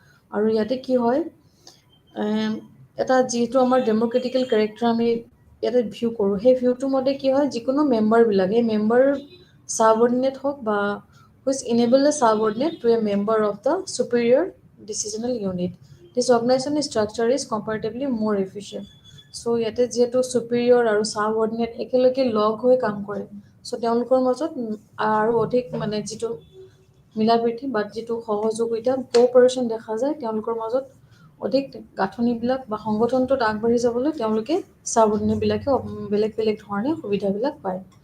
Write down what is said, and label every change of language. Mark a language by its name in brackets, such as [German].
[Assamese] আৰু ইয়াতে কি হয়, এটা যিহেতু আমাৰ ডেম'ক্ৰেটিকেল কেৰেক্টাৰ আমি ইয়াতে ভিউ কৰোঁ, সেই ভিউটোৰ মতে কি হয়, যিকোনো মেম্বাৰবিলাক এই মেম্বাৰ ছাবঅৰ্ডিনেট হওক বা [English] Which enable a subordinate to a member of the superior decisional unit. This organization structure is comparatively more efficient. [Assamese] চ' ইয়াতে যিহেতু superior আৰু ছাবঅৰ্ডিনেট একেলগে লগ হৈ কাম কৰে, চ' তেওঁলোকৰ মাজত আৰু অধিক মানে যিটো মিলাপ্ৰীতি বা যিটো সহযোগিতা কোঅপাৰেশ্যন দেখা যায়, তেওঁলোকৰ মাজত অধিক গাঁথনিবিলাক বা সংগঠনটোত আগবাঢ়ি যাবলৈ তেওঁলোকে ছাবঅৰ্ডিনেটবিলাকে বেলেগ বেলেগ ধৰণে সুবিধাবিলাক পায়।